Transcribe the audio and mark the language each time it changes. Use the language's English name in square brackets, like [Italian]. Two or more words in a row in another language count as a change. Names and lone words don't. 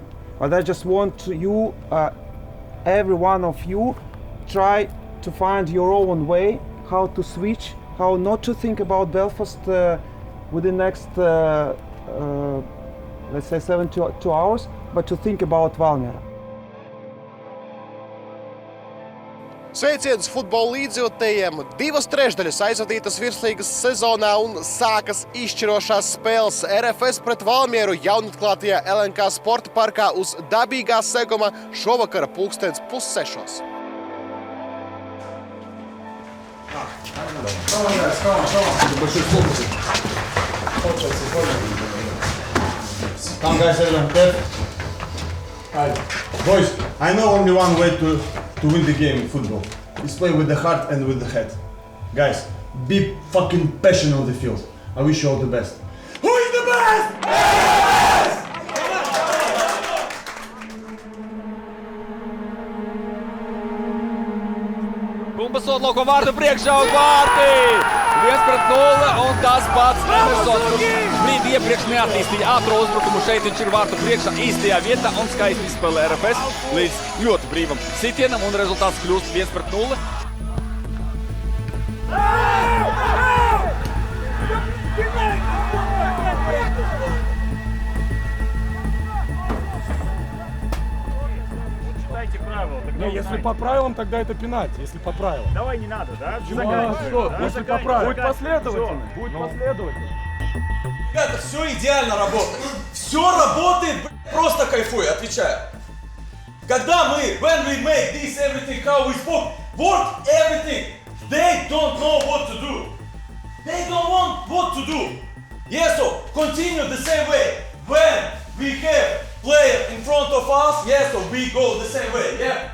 [English] But I just want you, every one of you, try to find your own way, how to switch, how not to think about Belfast within the next, let's say 72 hours, but to think about Valmiera. [Latvian] Sveiciens futbola līdzjūtējiem! 2 trešdaļas aizvadītas virslīgas sezonā un sākas izšķirošās spēles RFS pret Valmieru jaunatklātajā LNK sporta parkā uz dabīgā seguma šovakara 5:30. [English] Come guys, everyone, Kev. Hi. Boys, I know only one way to win the game in football. It's play with the heart and with the head. Guys, be fucking passionate on the field. I wish you all the best. Who is the best? Yes! [Latvian] Bumba sotlauko vārtu priekšā un vārti! 1-0 un tas pats Emersons, kurš brīdi iepriekš neattīstīja ātro uzbrukumu. Šeit viņš ir vārtu priekšā īstajā vietā un skaisti izspēlē RFS līdz ļoti brīvam sitienam un rezultāts kļūst 1-0. [Russian] Не, если по правилам, тогда это пенальти, если по правилам. Давай не надо, да? Если по правилам. Будь последовательным. Будь последовательным. Ребята, все идеально работает. Все работает, просто кайфую, отвечаю. Когда мы, [English] when we make this everything how we spoke, work everything, they don't know what to do. They don't want what to do. Yes, so continue the same way. When we have player in front of us, yes, so we go the same way, yeah?